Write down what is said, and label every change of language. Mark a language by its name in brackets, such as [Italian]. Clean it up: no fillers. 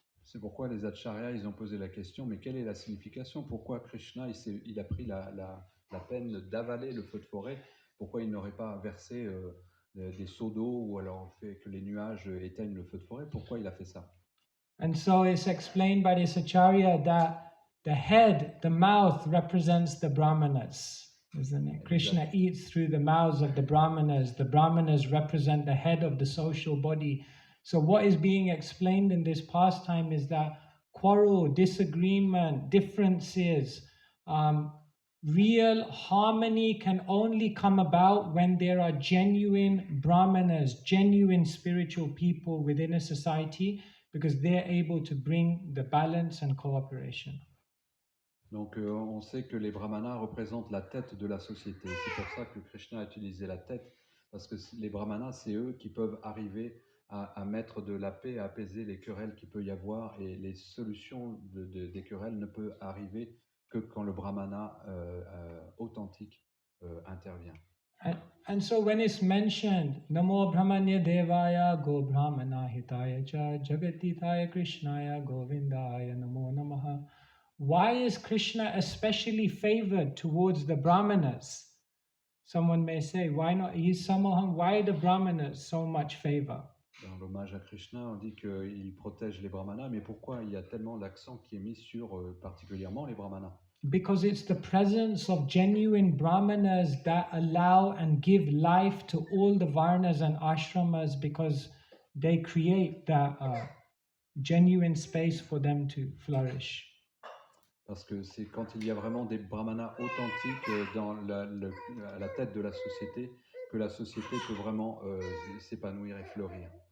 [French] C'est pourquoi les acharyas, ils ont posé la question, mais quelle est la signification? Pourquoi Krishna, il a pris la peine d'avaler le feu de forêt? Pourquoi il n'aurait pas versé des seaux d'eau ou alors fait que les nuages éteignent le feu de forêt? Pourquoi il a fait ça? [English] And so it's explained by this acharya that the head, the mouth represents the brahmanas, isn't it? Krishna eats through the mouths of the brahmanas. The brahmanas represent the head of the social body. So what is being explained in this pastime is that quarrel, disagreement, differences, real harmony can only come about when there are genuine brahmanas, genuine spiritual people within a society, because they're able to bring the balance and cooperation. [French] Donc on sait que les brahmanas représentent la tête de la société. C'est pour ça que Krishna a utilisé la tête, parce que les brahmanas, c'est eux qui peuvent arriver à mettre de la paix, à apaiser les querelles qu'il peut y avoir, et les solutions des querelles ne peuvent arriver que quand le brahmana authentique intervient. [English] And so when it's mentioned, [Sanskrit] Namo Brahmanya Devaya Go Brahmana Hitaya Cha Jagatithaya Krishnaya Govindaya Namo Namaha. [English] Why is Krishna especially favored towards the Brahmanas? Someone may say, why not? He's Samoham. Why the Brahmanas so much favor? [French] Dans l'hommage à Krishna, on dit qu'il protège les brahmanas, mais pourquoi il y a tellement l'accent qui est mis sur particulièrement les brahmanas? [English] Because it's the presence of genuine brahmanas that allow and give life to all the varnas and ashramas, because they create that genuine space for them to flourish. [French] Parce que c'est quand il y a vraiment des brahmanas authentiques dans à la tête de la société que la société peut vraiment s'épanouir et fleurir.